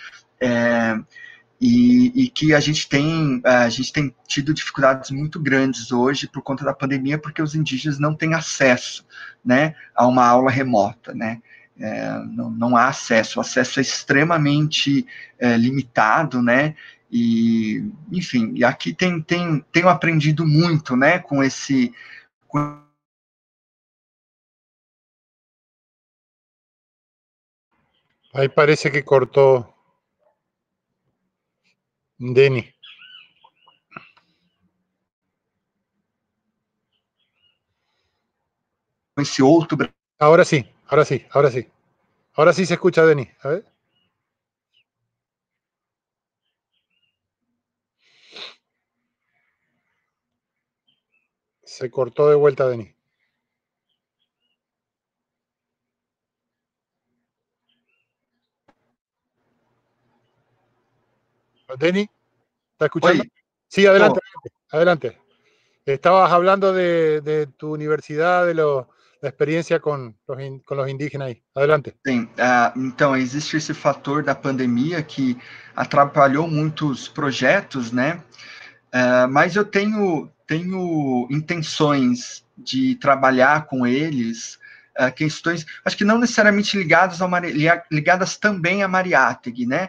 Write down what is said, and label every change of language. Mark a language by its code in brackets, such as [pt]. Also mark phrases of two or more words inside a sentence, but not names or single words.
[pt] e que a gente tem tido dificuldades muito grandes hoje por conta da pandemia, porque os indígenas não têm acesso, né, a uma aula remota, né, não há acesso, o acesso é extremamente limitado, né, e, enfim, e aqui tenho aprendido muito, né, com esse... [es] Ahí parece que cortó Denny. [pt] Esse outro... [es] Ahora sí, ahora sí, ahora sí. Ahora sí se escucha, Denny. A ver. Se cortó de vuelta, Denny. Denny, ¿está escuchando? [pt] Oi. [es] Sí, adelante, adelante. Estabas hablando de tu universidad, la experiencia con los indígenas ahí. Adelante. [pt] Sim, então, existe esse fator da pandemia que atrapalhou muitos projetos, né? Mas eu tenho intenções de trabalhar com eles, questões, acho que não necessariamente ligadas também a Mariátegui, né?